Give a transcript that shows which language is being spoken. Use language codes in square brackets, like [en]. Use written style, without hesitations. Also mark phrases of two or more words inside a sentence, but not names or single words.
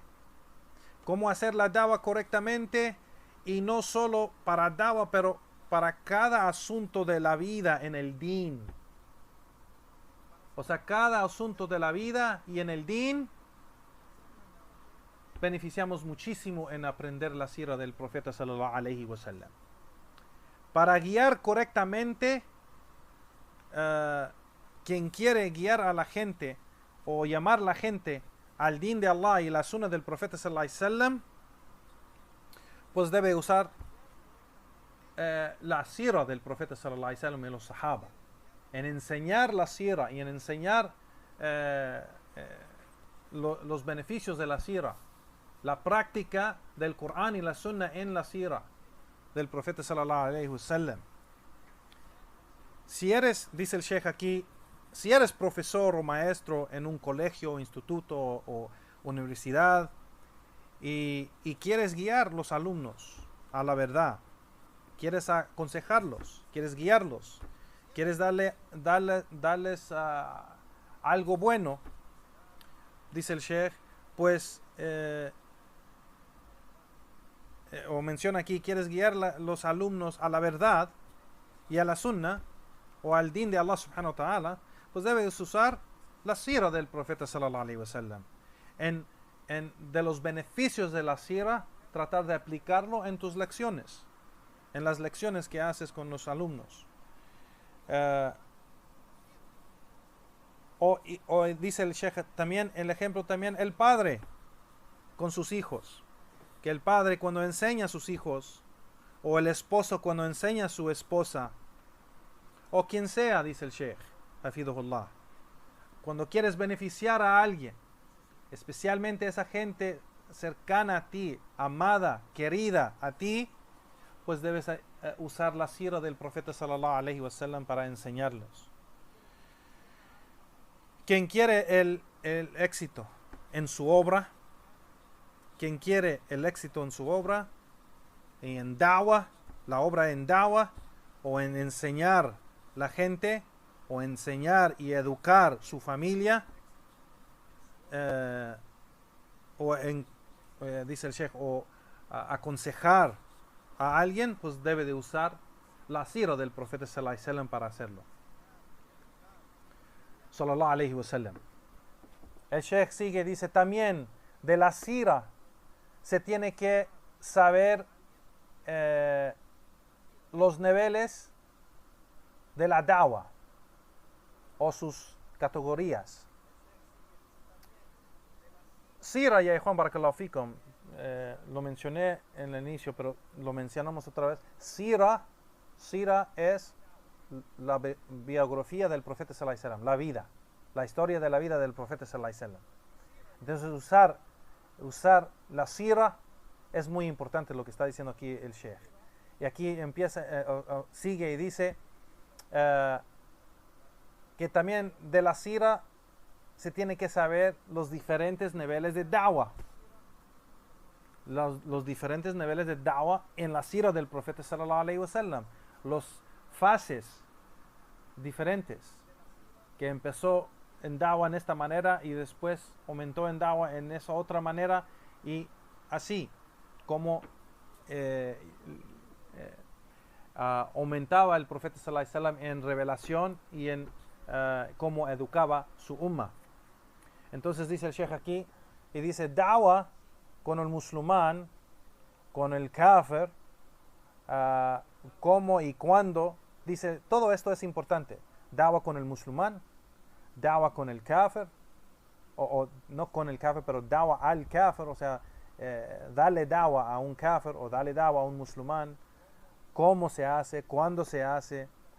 [es] Cómo hacer la da'wah correctamente, y no solo para da'wah, pero para cada asunto de la vida en el din. O sea, cada asunto de la vida y en el din beneficiamos muchísimo en aprender la sira del profeta [ar] صلى الله عليه وسلم. [es] Para guiar correctamente, quien quiere guiar a la gente o llamar a la gente al din de Allah y la sunna del profeta [ar] صلى الله عليه وسلم, [es] pues debe usar la sira del profeta [ar] صلى الله عليه وسلم [es] y los sahaba, en enseñar la sira y en enseñar los beneficios de la sira, la práctica del Corán y la sunna en la sira del profeta [ar] صلى الله عليه وسلم. [es] Si eres, dice el Sheikh aquí, si eres profesor o maestro en un colegio, instituto o universidad y quieres guiar los alumnos a la verdad, quieres aconsejarlos, quieres guiarlos, quieres darles algo bueno, dice el Sheikh, pues o menciona aquí, quieres guiar los alumnos a la verdad y a la sunna o al din de Allah [ar] سبحانه وتعالى, [es] pues debes usar la sira del profeta [ar] صلى الله عليه وسلم. [es] De los beneficios de la sira, tratar de aplicarlo en tus lecciones, en las lecciones que haces con los alumnos. O dice el Sheikh también, el ejemplo también, el padre con sus hijos. Que el padre cuando enseña a sus hijos, o el esposo cuando enseña a su esposa, o quien sea, dice el Sheikh Hafidhullah, cuando quieres beneficiar a alguien, especialmente esa gente cercana a ti, amada, querida a ti, pues debes usar la sira del profeta [ar] صلى الله عليه وسلم [es] para enseñarlos. Quien quiere el éxito en su obra, quien quiere el éxito en su obra, en da'wah, la obra en da'wah, o en enseñar la gente, o enseñar y educar su familia, dice el Sheikh, o aconsejar a alguien, pues debe de usar la sira del profeta [ar] صلى الله عليه وسلم [es] para hacerlo. [ar] صلى الله عليه وسلم. [es] El Sheikh sigue, dice también de la sira se tiene que saber los niveles de la dawa o sus categorías. Sira, ya Juan [ar] بارك الله فيكم, [es] lo mencioné en el inicio, pero lo mencionamos otra vez. Sira es la biografía del profeta [ar] صلى الله عليه وسلم, [es] la vida, la historia de la vida del profeta [ar] صلى الله عليه وسلم. [es] Entonces usar la sira es muy importante, lo que está diciendo aquí el Sheikh. Y aquí empieza, sigue y dice que también de la sira se tiene que saber los diferentes niveles de da'wah. Los diferentes niveles de da'wah en la sira del profeta [ar] صلى الله عليه وسلم. [es] Los fases diferentes, que empezó en da'wah en esta manera y después aumentó en da'wah en esa otra manera, y así como aumentaba el profeta [ar] صلى الله عليه وسلم [es] en revelación y en cómo educaba su umma. Entonces dice el Sheikh aquí, y dice da'wah con el musulmán, con el kafir, cómo y cuándo. Dice, todo esto es importante. Da'wah con el musulmán, da'wah con el kafir, o no con el kafir, pero da'wah al kafir, o sea, darle da'wah a un kafir o darle da'wah a un musulmán, cómo se hace, cuándo se hace,